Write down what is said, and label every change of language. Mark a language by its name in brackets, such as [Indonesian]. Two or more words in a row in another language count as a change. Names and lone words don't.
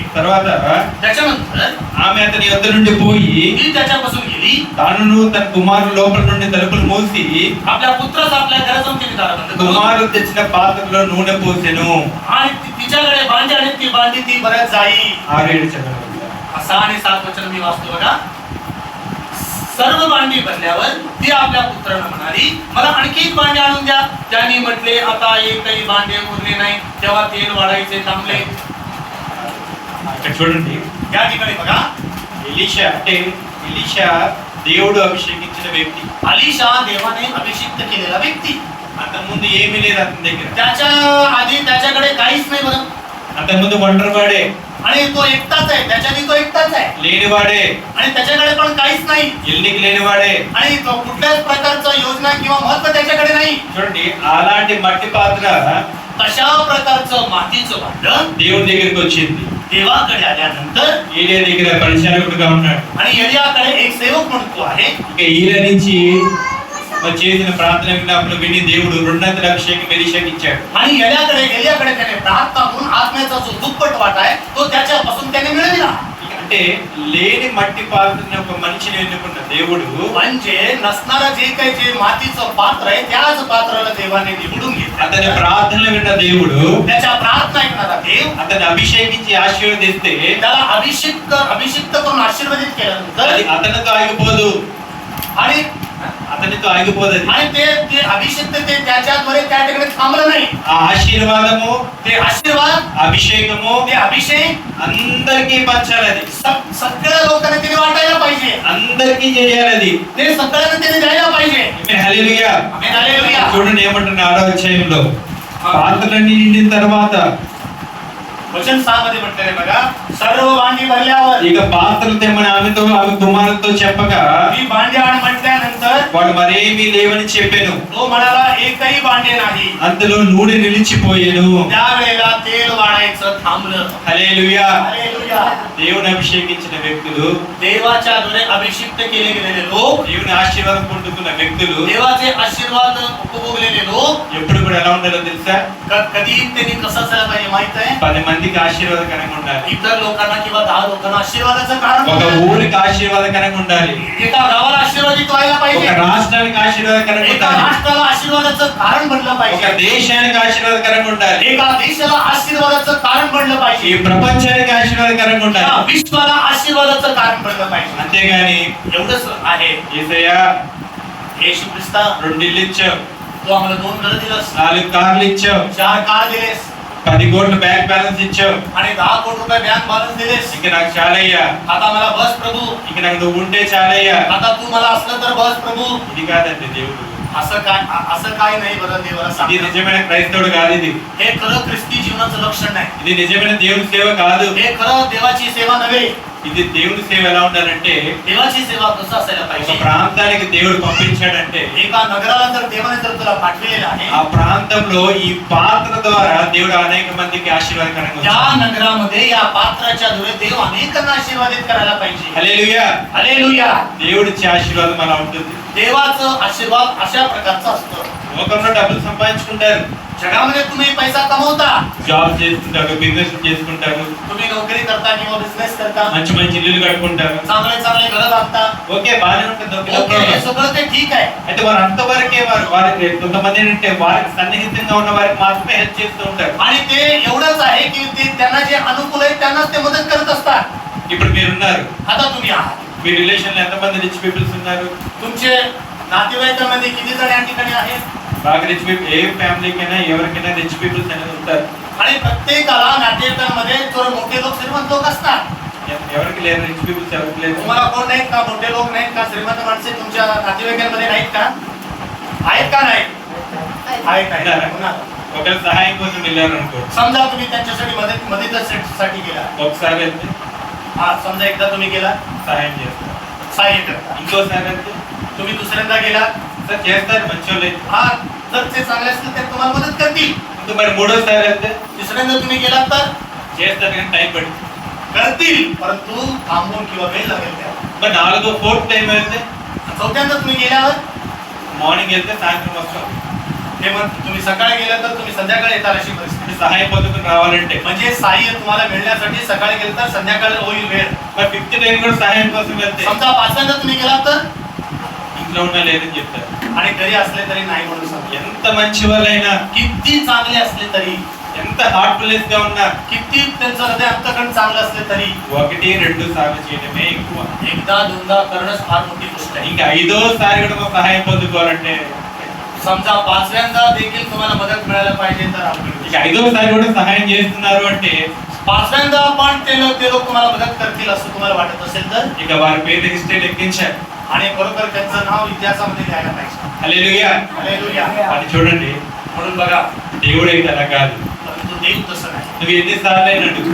[Telugu] తర్వాత [Marathi] त्याच्यानंतर [Telugu] ఆమె అతని వద్ద నుండి పోయి [Marathi] ती त्याच्यापासून गेली. [Telugu] తానును తన కుమారుడు లోపల నుండి తలుపులు మూసి [Marathi] आपल्या पुत्राचं आपल्या घरात जाऊन तिने दार बंद करून [Telugu] కుమారుడు తెచ్చిన పాత్రలో నూనె పోసెను. [Marathi] आणि तिच्याकडे भांडी आणि ती भांडी ती बऱ्याच जाई. [Telugu] 6-7 चदవండి. [Marathi] 6 आणि 7 वचन मी वाचतो बघा. सर्व भांडी भरल्यावर ती आपल्या पुत्राला म्हणाली, मला आणखी एक भांडे आणून द्या. त्याने म्हटले, आता एकही भांडे उरले नाही. तेव्हा तेल वाढायचे थांबले. [Telugu] ఇక్కడ చూడండి, [Marathi] या ठिकाणी बघा, [Telugu] ఎలీషా దేవుడు అభిషేకించిన వ్యక్తి. [Marathi] अलिशा देवाने अभिषिक्त केलेला व्यक्ती. [Telugu] అంతకుముందు ఏమీ లేదు అతని దగ్గర. [Marathi] त्याच्या आधी त्याच्याकडे काहीच नाही बरं. [Telugu] అంతకుముందు ఒంటరివాడే, [Marathi] आणि तो एकटाच आहे. त्याच्याने तो एकटाच आहे [Telugu] లేనివాడే, [Marathi] आणि त्याच्याकडे पण काहीच नाही. [Telugu] ఎల్లికి లేనివాడే. [Marathi] आणि तो कुठल्याच प्रकारचं योजना किंवा महत्व त्याच्याकडे नाही. [Telugu] చూడండి, అలాంటి మట్టి పాత్ర [Marathi] तशा प्रकारचं मातीचं भांड [Telugu] దేవుని దగ్గరికి వచ్చింది. [Marathi] देवाकडे आल्यानंतर [Telugu] ఏలియా దగ్గర పరిచారకుడుగా ఉన్నాడు. [Marathi] आणि एलियाकडे एक सेवक म्हणतो आहे. [Telugu] ఇక ఈల నుంచి చేసిన ప్రార్థన విన్నప్పుడు విని దేవుడు 200 అభిషేకం ఎలీషాకి ఇచ్చాడు. [Marathi] आणि एलियाकडे त्याने प्रार्थना करून आत्म्याचा जो दुप्पट वाटा आहे तो त्याच्यापासून त्याने मिळविला. [Telugu] అంటే లేని మట్టి పాత్రని ఒక మనిషిని ఎన్నుకున్న దేవుడు [Marathi] म्हणजे नसणारं जे काही जे मातीचं पात्र आहे त्याच पात्राला देवाने निवडून घेतलं. [Telugu] అతని ప్రార్థన విన్న దేవుడు [Marathi] त्याच्या प्रार्थना ऐकणारा देव [Telugu] అతన్ని అభిషేకించి ఆశీర్వదిస్తే [Marathi] त्याला अभिषिक्त करून आशीर्वादित केल्यानंतर [Telugu] అది అతనితో ఆగిపోదు. [Marathi] आणि [Telugu] అతనితో ఆగిపోదు అది. [Marathi] आणि ते अभिषिक्त ते त्याच्याद्वारे त्या ठिकाणी थांबलं नाही. [Telugu] ఆ ఆశీర్వాదము, [Marathi] ते आशीर्वाद, [Telugu] అభిషేకము [Marathi] ते अभिषेक [Telugu] అందరికీ పంచాలి. అది [Marathi] सगळ्या लोकांना त्याने वाटायला पाहिजे. [Telugu] అందరికీ చేయాలి. అది [Marathi] ते సకळాंना त्याने द्यायला पाहिजे. [Telugu] ఆమేన్ హల్లెలూయా. ఆమేన్ హల్లెలూయా. చూడండి ఏమంటున్నా 6వ అధ్యాయంలో, పాత్రలన్నీ నిండిన తర్వాత [Marathi] वचन 6 मध्ये म्हटलेले बघा, सर्व भांडी भरल्यावर [Telugu] ఇక పాత్రలు తెమ్మని ఆమె కుమారుతో చెప్పగా [Marathi] ती भांडी आण म्हटल्यानंतर [Telugu] వాడు మరేమీ లేవని చెప్పాను. [Marathi] तो म्हणाला एकही भांडे नाही. [Telugu] అంతలో నూనె నిలిచిపోయేను. [Marathi] त्यावेळेला तेल वाढायचं थांबलं. [Telugu] హల్లెలూయా. [Marathi] हालेलुया. [Telugu] దేవుని అభిషేకించిన వ్యక్తులు, [Marathi] देवाच्या द्वारे अभिषिक्त केले गेलेले लोक, [Telugu] దేవుని ఆశీర్వాదం పొందుకున్న వ్యక్తులు [Marathi] देवाचे आशीर्वाद उपभोगलेले लोक [Telugu] ఎప్పుడు కూడా ఎలా ఉండాలో తెలుసా? [Marathi] कधी त्यांनी कसं असायला पाहिजे माहित आहे? [Telugu] 10 మందికి ఆశీర్వాదకరంగా ఉండాలి. [Marathi] इतर लोकांना किंवा 10 लोकांना आशीर्वादाचं कारण [Telugu] ఒక [Marathi] बनलं. [Telugu] ఊరికి ఆశీర్వాదకరంగా ఉండాలి, [Marathi] एका गावाला आशीर्वादित व्हायला [Telugu] ఒక [Marathi] पाहिजे, [Telugu] రాష్ట్రానికి ఆశీర్వాదకరంగా [Marathi] एका [Telugu] ఉండాలి, [Marathi] राष्ट्राला आशीर्वादाचं कारण बनलं [Telugu] ఒక [Marathi] पाहिजे, [Telugu] దేశానికి ఆశీర్వాదకరంగా ఉండాలి, [Marathi] एका देशाला आशीर्वादाचं कारण बनलं [Telugu] ఈ [Marathi] पाहिजे, [Telugu] ప్రపంచానికి ఆశీర్వాదకరంగా [Marathi] या [Telugu] ఉండాలి. [Marathi] विश्वाला आशीर्वादाचं कारण बनलं पाहिजे. [Telugu] అంతేగాని [Marathi] एवढंच आहे. [Telugu] యేసయ్యా [Marathi] येशू ख्रिस्ता [Telugu] 2 ఇళ్ళు ఇచ్చావు, [Marathi] तू आम्हाला 2 घरं दिलंस, [Telugu] 4 కార్లు ఇచ్చావు, [Marathi] 4 कार दिलेस [Telugu] 10 కోట్ల [English] bank balance [Telugu] ఇచ్చావు. [Marathi] आणि 10 कोटी रुपये [English] bank balance [Marathi] दिलेस. [Telugu] ఇక నాకు చాలయ్యా, [Marathi] आता मला बस प्रभू, [Telugu] ఇక నాకు నువ్వు ఉంటే చాలయ్యా. [Marathi] आता तू मला असलं तर बस प्रभू. [Telugu] ఇది కాదండి దేవుడు, [Marathi] असं काय नाही बरं देवाला [Telugu] ఇది [Marathi] सांग. [Telugu] నిజమైన క్రైస్తవుడు కాదు. ఇది [Marathi] हे खरं ख्रिस्ती जीवनाचं लक्षण नाही. [Telugu] ఇది నిజమైన దేవుని సేవ కాదు. [Marathi] हे खरं देवाची सेवा नव्हे. [Telugu] ఇది దేవుని సేవ ఎలా ఉండాలంటే, [Marathi] देवाची सेवा कसं असायला [Telugu] ఒక [Marathi] पाहिजे. [Telugu] ప్రాంతానికి దేవుడు పంపించాడంటే [Marathi] एका नगराला जर देवाने जर तुला पाठविलेलं आहे, [Telugu] ఆ ప్రాంతంలో ఈ పాత్ర ద్వారా దేవుడు అనేక మందికి ఆశీర్వాదకరంగా [Marathi] त्या [Telugu] ఉంచాడు. [Marathi] नगरामध्ये या पात्राच्या द्वारे देव अनेकांना आशीर्वादित करायला पाहिजे. [Telugu] హల్లెలూయా. [Marathi] हालेलुया. [Telugu] దేవుడిచ్చే ఆశీర్వాదం అలా ఉంటుంది. [Marathi] देवाचं आशीर्वाद अशा प्रकारचा असतो. [Telugu] లోకంలో డబ్బులు సంపాదించుకుంటారు, [Marathi] जगामध्ये तुम्ही पैसा कमवता, [Telugu] జాబ్ చేసుకుంటారు, బిజినెస్ చేసుకుంటారు, [Marathi] तुम्ही नोकरी करता किंवा बिझनेस करता, [Telugu] మంచి మంచి ఇల్లులు కట్టుకుంటారు. [Marathi] चांगले चांगले घर बांधता. [Telugu] ఓకే, బాగానే ఉంటుంది. [Marathi] ओके, हे सगळं ते ठीक आहे. [Telugu] అయితే వారు అంతవరకే వారికి కొంతమంది ఏంటంటే వారికి సన్నిహితంగా ఉన్న వారికి మాత్రమే హెల్ప్ చేస్తూ ఉంటారు. [Marathi] आणि ते एवढंच आहे की ते त्यांना जे अनुकूल आहे त्यांनाच ते मदत करत असतात. [Telugu] ఇప్పుడు మీరున్నారు, [Marathi] आता तुम्ही आहात, [Telugu] మీ రిలేషన్ లో ఎంతమంది [English] rich peoples [Telugu] ఉన్నారు? [Marathi] तुमचे नातेवाईकांमध्ये किती जण या ठिकाणी आहेत. [Telugu] బాగా [English] rich people, [Telugu] ఏ ఫ్యామిలీకైనా ఎవరికైనా [English] rich peoples [Telugu] అనేది ఉంటారు. [Marathi] आणि प्रत्येकाला नातेवाईकांमध्ये थोडे मोठे लोक श्रीमंत लोक असतात. [Telugu] ఎవరికి లేరు [English] rich peoples, [Telugu] ఎవరికి లేదు. [Marathi] तुम्हाला कोण नाहीत का मोठे लोक नाहीत का श्रीमंत माणसे तुमच्या नातेवाईकांमध्ये नाहीत का? आहेत का नाही? आहेत आहेत. पुन्हा. [Telugu] ఒకవేళ సహాయం కోసం వెళ్ళారు అనుకో, [Marathi] समजा तुम्ही त्यांच्यासाठी मदतीसाठी गेला. [Telugu] ఒకసారి వెళ్తే [Marathi] हा समजा एकदा तुम्ही गेला, [Telugu] సహాయం చేస్తారు, [Marathi] सहाय्य करता. [Telugu] ఇంకోసారి వెళ్తే [Marathi] तुम्ही दुसऱ्यांदा गेला, [Telugu] సార్ చేస్తారు మంచోళ్ళు అయితే. [Marathi] हा जर ते चांगले असतील तर तुम्हाला मदत करतील. [Telugu] ఇంకా మరి మూడోసారి వెళ్తే [Marathi] तिसऱ्यांदा तुम्ही गेलात तर [Telugu] చేస్తారు, కానీ టైం పడుతుంది. [Marathi] करतील, परंतु थांबून किंवा वेळ लागेल त्याला. [Telugu] మరి నాలుగో [English] fourth time [Telugu] వెళ్తే, [Marathi] चौथ्यांदा तुम्ही गेल्यावर [Telugu] మార్నింగ్ వెళ్తే సాయంత్రం వస్తాం. [Marathi] ते मग तुम्ही सकाळी गेला तर तुम्ही संध्याकाळी येता अशी परिस्थिती. [Telugu] అంటే సహాయం పొందుకుని రావాలంటే [Marathi] म्हणजे सहाय्य तुम्हाला मिळण्यासाठी सकाळी गेलं तर संध्याकाळी होईल वेळ. [Telugu] మరి [English] fifth time [Telugu] కూడా సహాయం కోసం వెళ్తే [Marathi] समजा पाचव्यांदा तुम्ही गेलात तर [Telugu] ఇంట్లో ఉన్న లేదని చెప్తారు. [Marathi] आणि घरी असले तरी नाही म्हणून सांगा. [Telugu] ఎంత మంచి వాళ్ళైనా, [Marathi] किती चांगले असले तरी, [Telugu] ఎంత హార్ట్ఫుల్నెస్ గా ఉన్నా [Marathi] किती त्यांचं हृदय अंतकरण चांगलं असले तरी [Telugu] 1-2 సార్లు చేయడమే ఎక్కువ. [Marathi] एकदा दोनदा करणंच फार मोठी गोष्ट आहे. [Telugu] ఇంకా 5వ సారి కూడా మనం సహాయం పొందుకోవాలంటే, [Marathi] समजा पाचव्यांदा देखील तुम्हाला मदत मिळायला पाहिजे तर [Telugu] ఇక 5వ సారి కూడా సహాయం చేస్తున్నారు అంటే [Marathi] पाचव्यांदा पण ते लोक तुम्हाला मदत करतील असं तुम्हाला वाटत असेल तर, [Telugu] ఇక వారి పేరు హిస్టరీ లెక్కించారు. [Marathi] आणि बरोबर त्यांचं नाव इतिहासामध्ये लिहायला पाहिजे. [Telugu] హల్లెలూయా. [Marathi] हालेलुया. [Telugu] అది చూడండి, [Marathi] म्हणून बघा, [Telugu] దేవుడైతే అలా కాదు. [Marathi] परंतु देव तसं नाही. [Telugu] నువ్వు ఎన్నిసార్లు అయినా అడుగు,